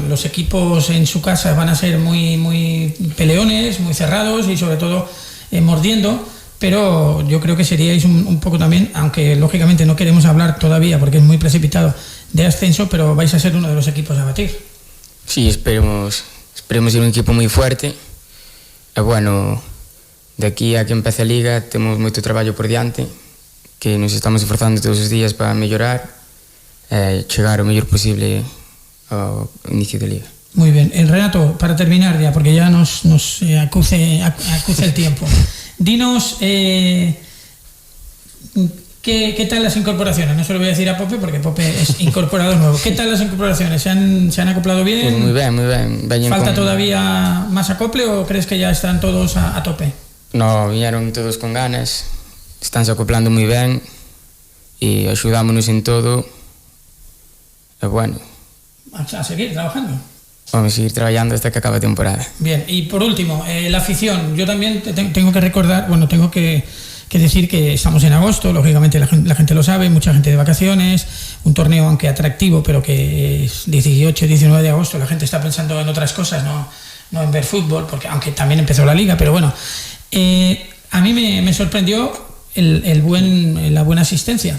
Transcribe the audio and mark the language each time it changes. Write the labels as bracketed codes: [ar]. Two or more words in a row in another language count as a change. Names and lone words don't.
[es] Los equipos en su casa van a ser muy, muy peleones, muy cerrados y sobre todo mordiendo, pero yo creo que seríais un poco también, aunque lógicamente no queremos hablar todavía porque es muy precipitado, de ascenso, pero vais a ser uno de los equipos a batir. Sí, esperemos ser un equipo muy fuerte, [gl] E bueno, de aquí a que empece a Liga temos moito traballo por diante, que nos estamos esforzando todos os días para mellorar e chegar o mellor posible ao inicio de Liga. [es] Muy bien. Renato, para terminar ya, porque ya nos acuce el tiempo. Dinos ¿qué tal las incorporaciones? No se lo voy a decir a Pope porque Pope es incorporado nuevo. ¿Qué tal las incorporaciones? ¿Se han acoplado bien? Pues muy bien. ¿Falta todavía más acople o crees que ya están todos a tope? [gl] No, viñeron todos con ganas, estánse acoplando moi ben e axudámonos en todo. E bueno, [es] a seguir trabajando. Vamos a seguir trabajando hasta que acabe la temporada. Bien, y por último, la afición. Yo también tengo que recordar, tengo que decir que estamos en agosto, lógicamente la gente lo sabe, mucha gente de vacaciones, un torneo aunque atractivo, pero que es 18, 19 de agosto, la gente está pensando en otras cosas, no en ver fútbol, porque aunque también empezó la liga, pero bueno, a mí me sorprendió la buena asistencia.